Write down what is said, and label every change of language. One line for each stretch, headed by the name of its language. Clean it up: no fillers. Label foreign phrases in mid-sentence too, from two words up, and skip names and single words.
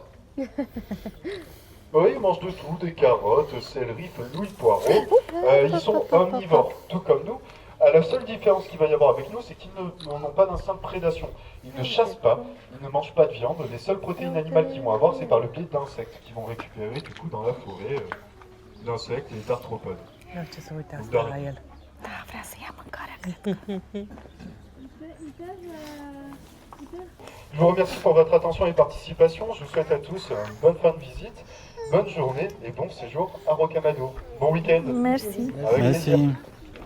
French: Oui, ils mangent de tout, des carottes, céleri, fenouil, poireaux. Ils sont omnivores, tout comme nous. La seule différence qu'il va y avoir avec nous, c'est qu'ils n'ont pas d'instinct de prédation. Ils ne chassent pas, ils ne mangent pas de viande. Les seules protéines animales qu'ils vont avoir, c'est par le biais d'insectes qu'ils vont récupérer du coup dans la forêt, d'insectes et d'arthropodes.
Romanian: Da, vrea să ia mâncarea, cred că.
French: Je vous remercie pour votre attention et participation. Je vous souhaite à tous une bonne fin de visite, bonne journée et bon séjour à Rocamadour. Bon week-end. Merci. Avec plaisir.
Romanian: Mersi.